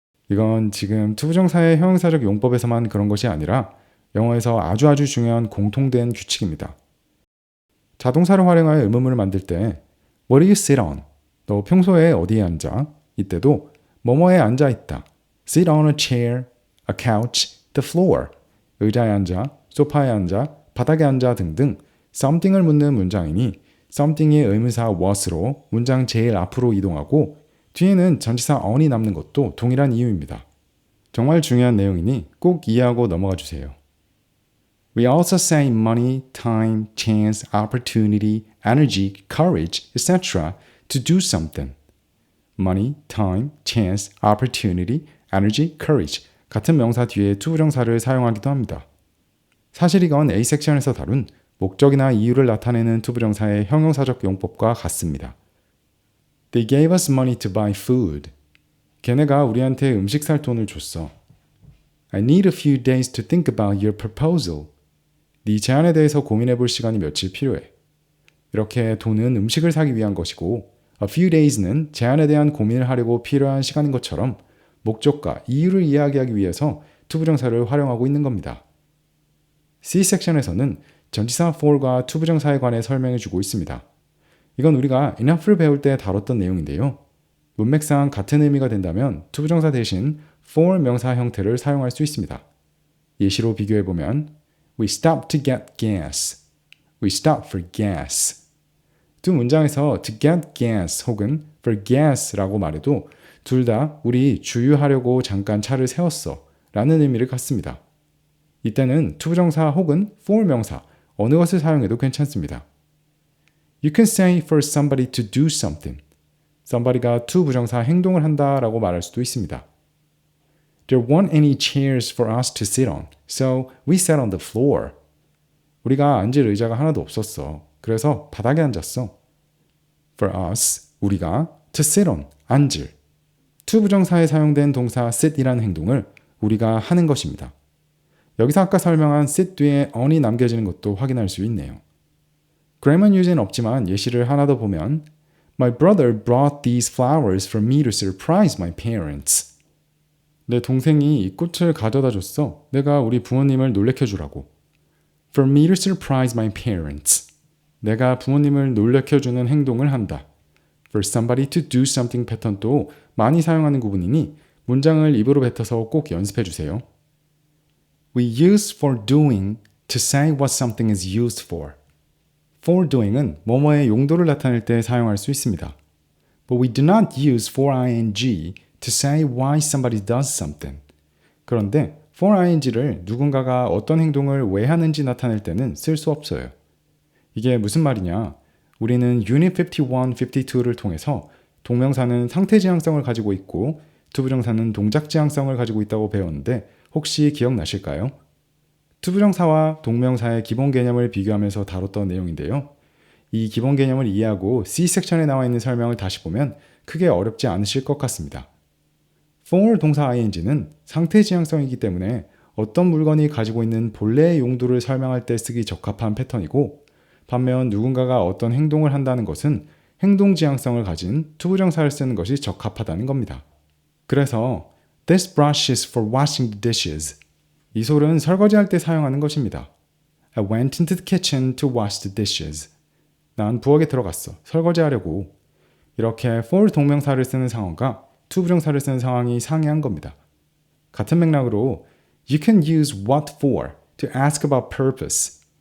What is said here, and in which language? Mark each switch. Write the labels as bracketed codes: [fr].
[ko] 이건 지금 to 부정사의 형용사적 용법에서만 그런 것이 아니라 영어에서 아주 중요한 공통된 규칙입니다. 자동사를 활용하여 의문문을 만들 때 [en] What do you sit on? [ko] 너 평소에 어디에 앉아? 이때도 뭐뭐에 앉아 있다. [en] Sit on a chair, a couch, the floor. [ko] 의자에 앉아, 소파에 앉아, 바닥에 앉아 등등 something을 묻는 문장이니 something의 의문사 was로 문장 제일 앞으로 이동하고 뒤에는 전치사 on이 남는 것도 동일한 이유입니다. 정말 중요한 내용이니 꼭 이해하고 넘어가 주세요. [en] We also say money, time, chance, opportunity, energy, courage, etc. to do something. Money, time, chance, opportunity, [ko] energy, courage 같은 명사 뒤에 to 부정사를 사용하기도 합니다. 사실 이건 A 섹션에서 다룬 목적이나 이유를 나타내는 to 부정사의 형용사적 용법과 같습니다. [en] They gave us money to buy food. [ko] 걔네가 우리한테 음식 살 돈을 줬어. [en] I need a few days to think about your proposal. [ko] 네 제안에 대해서 고민해 볼 시간이 며칠 필요해. 이렇게 돈은 음식을 사기 위한 것이고 a few days는 제안에 대한 고민을 하려고 필요한 시간인 것처럼 목적과 이유를 이야기하기 위해서 to 부정사를 활용하고 있는 겁니다. C 섹션에서는 전치사 for과 to 부정사에 관해 설명해 주고 있습니다. 이건 우리가 enough를 배울 때 다뤘던 내용인데요. 문맥상 같은 의미가 된다면 to 부정사 대신 for 명사 형태를 사용할 수 있습니다. 예시로 비교해 보면 [en] We stopped to get gas. We stopped for gas. [ko] 두 문장에서 to get gas 혹은 for gas라고 말해도 둘 다 우리 주유하려고 잠깐 차를 세웠어 라는 의미를 갖습니다. 이때는 to 부정사 혹은 for 명사 어느 것을 사용해도 괜찮습니다. [en] You can say for somebody to do something. [ko] somebody가 to 부정사 행동을 한다 라고 말할 수도 있습니다. [en] There weren't any chairs for us to sit on, so we sat on the floor. [ko] 우리가 앉을 의자가 하나도 없었어. 그래서 바닥에 앉았어. [en] For us, [ko] 우리가 [en] to sit on, [ko] 앉을. to 부정사에 사용된 동사 sit이라는 행동을 우리가 하는 것입니다. 여기서 아까 설명한 sit 뒤에 on이 남겨지는 것도 확인할 수 있네요. [en] grammar [ko] 유지는 없지만 예시를 하나 더 보면 [en] My brother brought these flowers for me to surprise my parents. [ko] 내 동생이 이 꽃을 가져다 줬어. 내가 우리 부모님을 놀래켜 주라고. [en] For me to surprise my parents. [ko] 내가 부모님을 놀래켜 주는 행동을 한다. [en] For somebody to do something [ko] 패턴도 많이 사용하는 구문이니 문장을 입으로 뱉어서 꼭 연습해 주세요. [en] We use for doing to say what something is used for. [ko] For doing은 뭐뭐의 용도를 나타낼 때 사용할 수 있습니다. [en] But we do not use for ing to say why somebody does something. [ko] 그런데 for ing를 누군가가 어떤 행동을 왜 하는지 나타낼 때는 쓸 수 없어요. 이게 무슨 말이냐? 우리는 Unit 51, 52를 통해서 동명사는 상태 지향성을 가지고 있고 to 부정사는 동작 지향성을 가지고 있다고 배웠는데 혹시 기억나실까요? to 부정사와 동명사의 기본 개념을 비교하면서 다뤘던 내용인데요. 이 기본 개념을 이해하고 C 섹션에 나와 있는 설명을 다시 보면 크게 어렵지 않으실 것 같습니다. for 동사 ing는 상태 지향성이기 때문에 어떤 물건이 가지고 있는 본래의 용도를 설명할 때 쓰기 적합한 패턴이고 반면 누군가가 어떤 행동을 한다는 것은 행동 지향성을 가진 to 부정사를 쓰는 것이 적합하다는 겁니다. [en] 그래서 This brush is for washing the dishes. [ko] 이 솔은 설거지할 때 사용하는 것입니다. [en] I went into the kitchen to wash the dishes. [ko] 난 부엌에 들어갔어. 설거지하려고. 이렇게 for 동명사를 쓰는 상황과 to 부정사를 쓰는 상황이 상이한 겁니다. 같은 맥락으로 [en] You can use what for to ask about purpose.